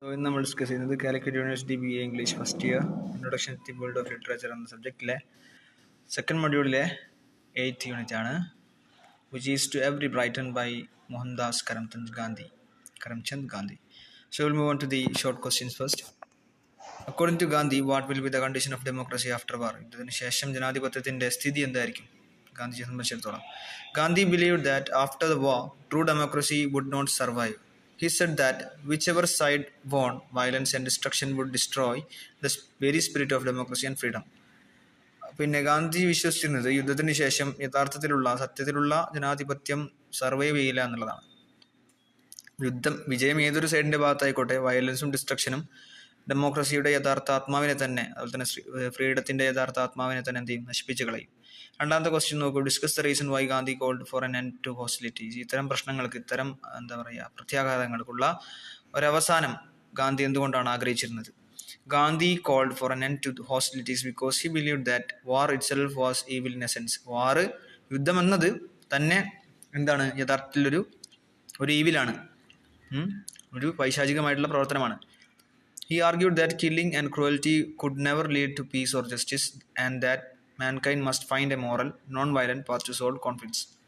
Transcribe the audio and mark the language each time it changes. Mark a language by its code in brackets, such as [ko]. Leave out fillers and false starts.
[ml] ഇന്ന് നമ്മൾ ഡിസ്കസ് ചെയ്യുന്നത് Calicut university BA English first year introduction to the world of literature എന്ന സബ്ജക്റ്റിലെ സെക്കൻഡ് മൊഡ്യൂളിലെ 8th യൂണിറ്റ് ആണ്, [en] which is to every Briton [ml] by Mohandas Karamchand Gandhi. [en] So we'll move on to the short questions first. According to Gandhi, what will be the condition of democracy after war? [ml] ഇതിന് ശേഷം ജനാധിപത്യത്തിന്റെ സ്ഥിതി എന്തായിരിക്കും ഗാന്ധിജിയെ സംബന്ധിച്ചിടത്തോളം? [en] Gandhi believed that after the war, true democracy would not survive. He said that whichever side won, violence and destruction would destroy the very spirit of democracy and freedom. [ml] പിന്നെ ഗാന്ധി വിശ്വസിച്ചിരുന്നത് യുദ്ധത്തിന് ശേഷം സത്യത്തിലുള്ള ജനാധിപത്യം സർവൈവ് ചെയ്യില്ല എന്നുള്ളതാണ്. വിജയം ഏതൊരു സൈഡിന്റെ ഭാഗത്തായിക്കോട്ടെ, വയലൻസും ഡിസ്ട്രക്ഷനും ഡെമോക്രസിയുടെ യഥാർത്ഥ ആത്മാവിനെ തന്നെ, അതുപോലെ തന്നെ ഫ്രീഡത്തിന്റെ യഥാർത്ഥ ആത്മാവിനെ തന്നെ എന്ത് ചെയ്യും, നശിപ്പിച്ച് കളയും. രണ്ടാമത്തെ ക്വസ്റ്റ്യൻ നോക്കൂ. [en] Discuss the reason why Gandhi called for an end to hostilities. [ml] ഇത്തരം പ്രശ്നങ്ങൾക്ക്, ഇത്തരം പ്രത്യാഘാതങ്ങൾക്കുള്ള ഒരവസാനം ഗാന്ധി എന്തുകൊണ്ടാണ് ആഗ്രഹിച്ചിരുന്നത്? [en] Gandhi called for an end to hostilities because he believed that war itself was evil in essence. [ml] യുദ്ധം എന്നത് തന്നെ എന്താണ്, യഥാർത്ഥത്തിൽ ഒരു ഈവിലാണ്, ഒരു പൈശാചികമായിട്ടുള്ള പ്രവർത്തനമാണ്. [en] He argued that killing and cruelty could never lead to peace or justice, and that mankind must find a moral, non-violent path to solve conflicts.